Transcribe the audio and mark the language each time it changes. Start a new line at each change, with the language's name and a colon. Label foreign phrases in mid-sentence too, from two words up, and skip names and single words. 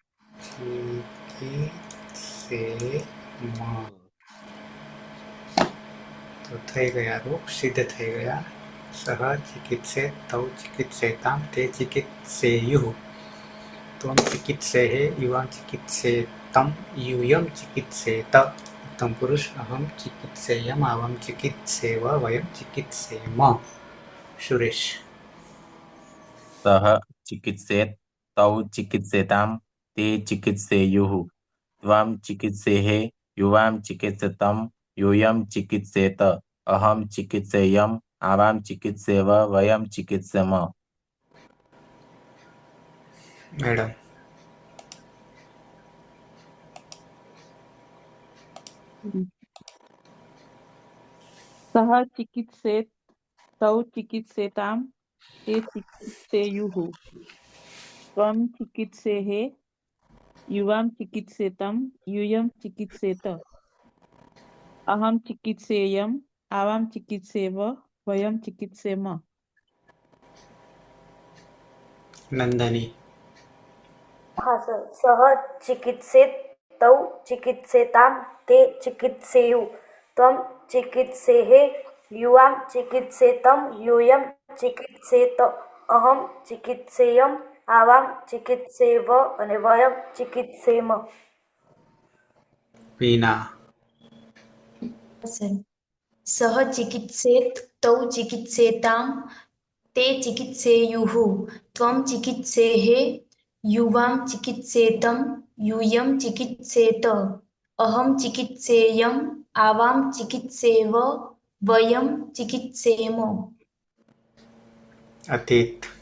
Sanskrit: ચિકિત્સેમ.
Gujarati: તો થઈ ગયા રૂપ સિદ્ધ થઈ ગયા.
Sanskrit: સહ ચિકિત્સે તૌ ચિકિત્સેતામ તે ચિકિત્સેયુઃ ત્વમ ચિકિત્સેહે યુવાં ચિકિત્સેતમ यूयं चिकित्सेत. उत्तम पुरुष अहम चिकित्सेयम आवम चिकित्सेव वयम चिकित्सेम. सुरेश सः चिकित्सेत तौ चिकित्सेतां ते चिकित्सेयुः त्वं चिकित्सेहे युवां चिकित्सतं यूयं चिकित्सेत अहं चिकित्सेयम् आवां चिकित्सेव वयं चिकित्सेम. मैडम સહ ચિકિત્સેત તૌ ચિકિત્સેતામ તે ચિકિત્સેયુઃ ત્વં ચિકિત્સેહે યુવાં ચિકિત્સેतं यूयं चिकित्सेत अहं चिकित्सेयम् आवां चिकित्सेव वयं चिकित्सेम. नंदनी
Gujarati: હા સર.
Sanskrit: સહ ચિકિત્સેત તૌ ચિકિત્સેતામ તે ચિકિત્સેયુ ત્વમ ચિકિત્સેહે યુવાં ચિકિત્સેતમ यूयं ચિકિત્સેત અહમ ચિકિત્સેયમ આવામ ચિકિત્સેવ અને વયમ ચિકિત્સેમ. वीणा સહ ચિકિત્સેત તૌ ચિકિત્સેતામ ते चिकित्सेयुः त्वं चिकित्सेः युवां चिकित्सेतं यूयं चिकित्सेत अहं चिकित्सेयम् आवां चिकित्सेव वयं चिकित्सेम अतीत